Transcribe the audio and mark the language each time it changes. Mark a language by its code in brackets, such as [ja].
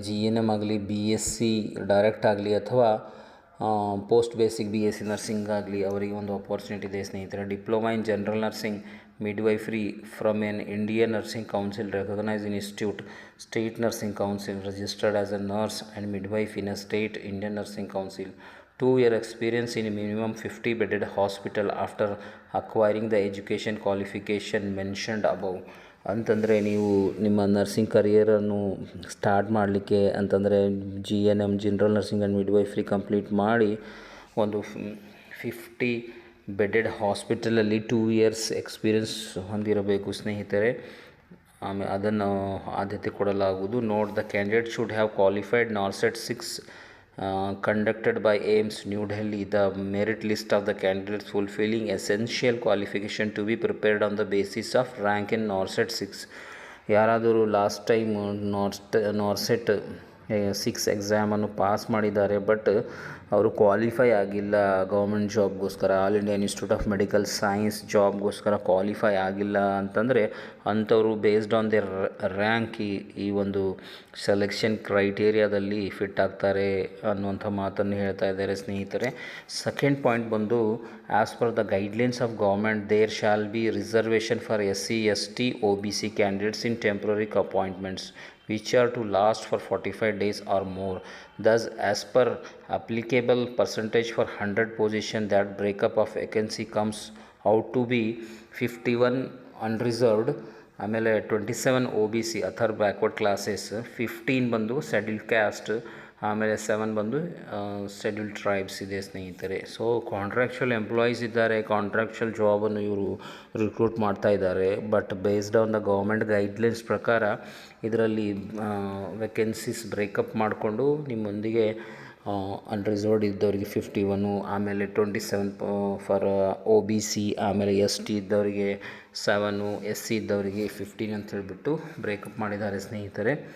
[kn] GNM ಆಗಲಿ, BSc direct ಆಗಲಿ, ಅಥವಾ ಪೋಸ್ಟ್ ಬೇಸಿಕ್ BSc ನರ್ಸಿಂಗ್ ಆಗಲಿ, ಅವರಿಗೆ ಒಂದು ಅಪಾರ್ಚುನಿಟಿ ಇದೆ ಸ್ನೇಹಿತರೆ. [en] Diploma in general nursing midwifery from an Indian nursing council recognised institute, state nursing council registered as a nurse and midwife in a state Indian nursing council. 2 year experience in minimum 50 bedded hospital after acquiring the education qualification mentioned above. [kn] ಅಂತಂದರೆ ನೀವು ನಿಮ್ಮ nursing ಕರಿಯರನ್ನು start ಮಾಡಲಿಕ್ಕೆ ಅಂತಂದರೆ GNM general nursing and ಮಿಡ್ವೈಫ್ರಿ complete ಮಾಡಿ ಒಂದು 50 bedded ಹಾಸ್ಪಿಟಲಲ್ಲಿ 2 years experience ಹೊಂದಿರಬೇಕು ಸ್ನೇಹಿತರೆ. ಆಮೇಲೆ ಅದನ್ನು ಆದ್ಯತೆ ಕೊಡಲಾಗುವುದು. [en] Note the candidate should have qualified NORCET 6 conducted by AIIMS New Delhi. The merit list of the candidates fulfilling essential qualification to be prepared on the basis of rank in NORCET 6. [kn] ಯಾರಾದರೂ last time ನಾರ್ಸೆಟ್ 6 ಎಕ್ಸಾಮನ್ನು pass ಮಾಡಿದ್ದಾರೆ, but ಅವರು qualify ಆಗಿಲ್ಲ government ಜಾಬ್ಗೋಸ್ಕರ, all India institute of medical science ಜಾಬ್ಗೋಸ್ಕರ qualify ಆಗಿಲ್ಲ ಅಂತಂದರೆ ಅಂಥವರು [en] based on their rank [kn] ಈ ಒಂದು selection ಕ್ರೈಟೇರಿಯಾದಲ್ಲಿ fit ಆಗ್ತಾರೆ ಅನ್ನುವಂಥ ಮಾತನ್ನು ಹೇಳ್ತಾ ಇದ್ದಾರೆ ಸ್ನೇಹಿತರೆ. [en] Second point ಬಂದು, as per the guidelines of government there shall be reservation for SC ST OBC candidates in temporary appointments which are to last for 45 days or more. Thus, as per applicable percentage for 100 position, that breakup of vacancy comes out to be 51 unreserved, ಆಮೇಲೆ 27 OBC other backward classes, 15 ಬಂದು schedule caste, ಆಮೇಲೆ 7 ಬಂದು schedule tribes [kn] ಇದೆ ಸ್ನೇಹಿತರೆ. So contractual employees ಇದ್ದಾರೆ, contractual ಜಾಬನ್ನು ಇವರು recruit ಮಾಡ್ತಾ ಇದ್ದಾರೆ. But based on the government guidelines ಪ್ರಕಾರ ಇದರಲ್ಲಿ ವೇಕೆನ್ಸೀಸ್ ಬ್ರೇಕಪ್ ಮಾಡಿಕೊಂಡು ನಿಮ್ಮೊಂದಿಗೆ ಅನ್ರಿಸರ್ವ್ಡ್ ಇದ್ದವರಿಗೆ 51, ಆಮೇಲೆ 27 ಫಾರ್ OBC, ಆಮೇಲೆ ST ಇದ್ದವರಿಗೆ 7, SC ಇದ್ದವರಿಗೆ 15 ಅಂತ ಹೇಳಿಬಿಟ್ಟು ಬ್ರೇಕಪ್ ಮಾಡಿದ್ದಾರೆ ಸ್ನೇಹಿತರೆ.